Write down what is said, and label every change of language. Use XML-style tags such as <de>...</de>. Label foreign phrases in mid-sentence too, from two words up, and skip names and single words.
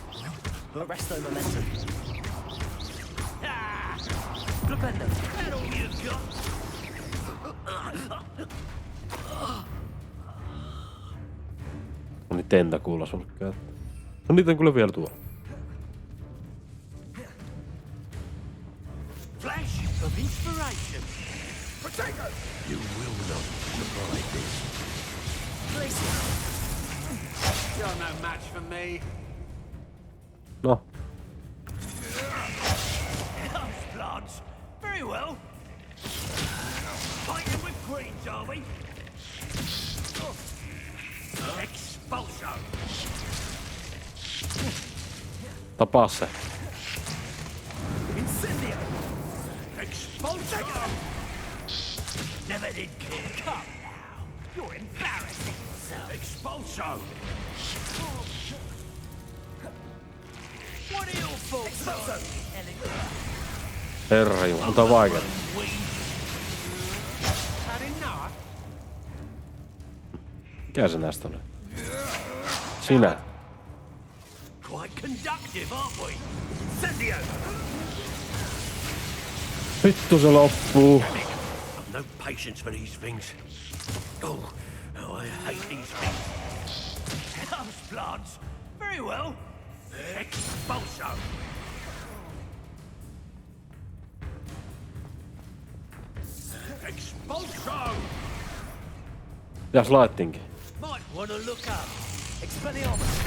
<fi>No niin, tentakuulla sulle käyttää. No niitä on kyllä vielä tuolla.</fi> <en>Flash of inspiration. Potato! You will not survive this. Place it. You're no match for me. No. Plants. Very well. Fighting with greens, are we? Expulso.</en> <fi>Tapaa se.</fi> <en>Incendio. Expulso. Never did care. Come now. You're embarrassing yourself. Expulso. What are your faults? Expulso.</en> <fi>Herra jumala, on tää vaikeeta. Mikä se näistä oli? Sinä.</fi> <en>Quite conductive, aren't we? Incendio.</en> <fi>Vittu se loppuu.</fi> <en>I've no patience for these things. Oh, I hate these things. House plants. Very well. Expulso. Expulso.</en> <fi>Mitäs laittinkin?</fi> <en>Might wanna look up. Expelliarmus.</en>